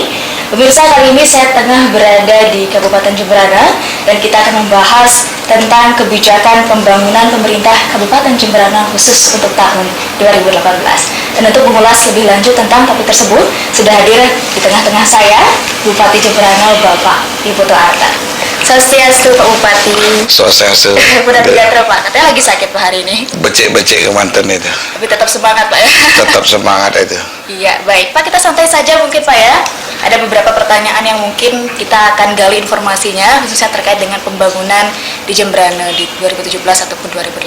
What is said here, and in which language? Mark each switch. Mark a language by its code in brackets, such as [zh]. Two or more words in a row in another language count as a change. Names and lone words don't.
[id] Pemirsa, kali ini saya tengah berada di Kabupaten Jembrana dan kita akan membahas tentang kebijakan pembangunan pemerintah Kabupaten Jembrana khusus untuk tahun 2018. Dan untuk mengulas lebih lanjut tentang topik tersebut, sudah hadir di tengah-tengah saya Bupati Jembrana Bapak Iputu Arta. Swastiastu Pak Bupati. Swastiastu. Udah sejahtera Pak, katanya lagi sakit Pak hari ini. [ban] Becek-becek ke mantan itu. [id] Tapi tetap semangat Pak ya. Tetap semangat itu. Iya, baik. Pak, kita santai saja mungkin Pak ya. Ada beberapa pertanyaan yang mungkin kita akan gali informasinya, khususnya terkait dengan pembangunan di Jembrana di 2017 ataupun 2018.